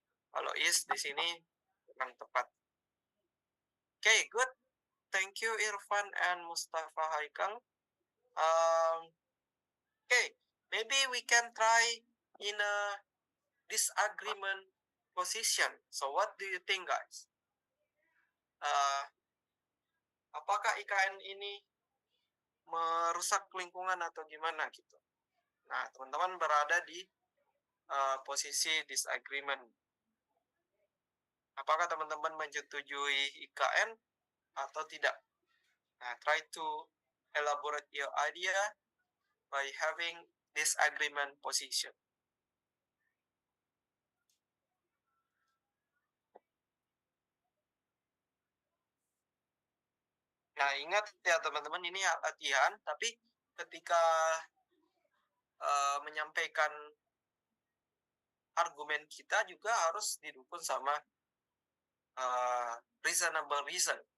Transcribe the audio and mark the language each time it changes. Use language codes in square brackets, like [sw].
[id] Kalau is di sini kurang tepat. [en] Okay, good. Thank you Irfan and Mustafa Haikal. Okay, maybe we can try in a disagreement position. So what do you think guys? [id] Apakah IKN ini merusak lingkungan atau gimana gitu? Nah, teman-teman berada di posisi disagreement. Apakah teman-teman menyetujui IKN atau tidak? [en] Nah, try to elaborate your idea by having disagreement position. [id] Nah, ingat ya teman-teman, ini latihan, tapi ketika menyampaikan argumen kita juga harus didukung sama [en] reasonable reason.